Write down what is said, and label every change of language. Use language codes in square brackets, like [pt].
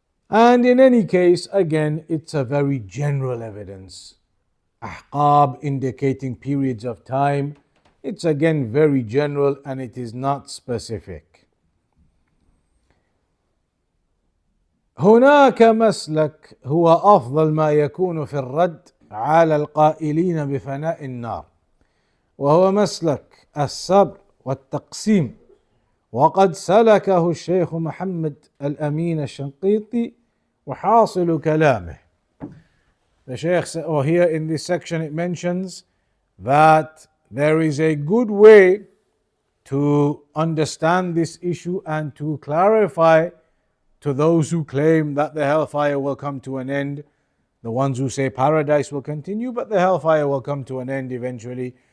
[en] And in any case, again, it's a very general evidence. Ahqab indicating periods of time. It's again very general and it is not specific. [ar] هناك مسلك هو أفضل ما يكون في الرد على القائلين بفناء النار، وهو مسلك الصبر والتقسيم، وقد سلكه الشيخ محمد الأمين الشنقيطي وحاصل كلامه. [en] The Shaykh, or here in this section it mentions that there is a good way to understand this issue and to clarify to those who claim that the hellfire will come to an end, the ones who say paradise will continue but the hellfire will come to an end eventually.